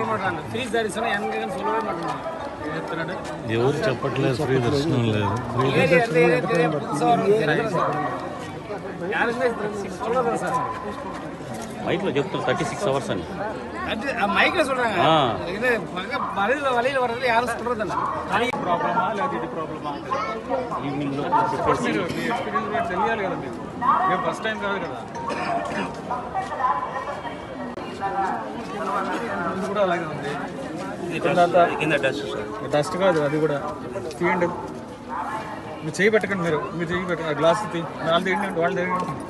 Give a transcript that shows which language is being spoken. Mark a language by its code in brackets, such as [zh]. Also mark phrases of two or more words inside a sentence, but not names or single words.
[te] ఎవరు చెప్పట్లేదు ఫ్రీ దర్శనం లేదు மைக்ல చెప్తారు 36 hours అని [ta] மைக்ல சொல்றாங்க இது வழியில வர்றது யாரும் சொல்றது இல்ல [te] అది ప్రాబ్లమా లేదా ఇది ప్రాబ్లమా ఈవినింగ్ లో ఎక్స్‌పీరియన్స్ తెలియాలి కదా మీకు నేను [en] first time [te] కాదు కదా ఇది కూడా అలాగే ఉంది కింద డస్ట్ కాదు అది కూడా తీయండి మీరు చేయి పెట్టకండి మీరు చేయి పెట్టండి గ్లాస్ తీ వాళ్ళు తీయండి వాళ్ళు తీయండి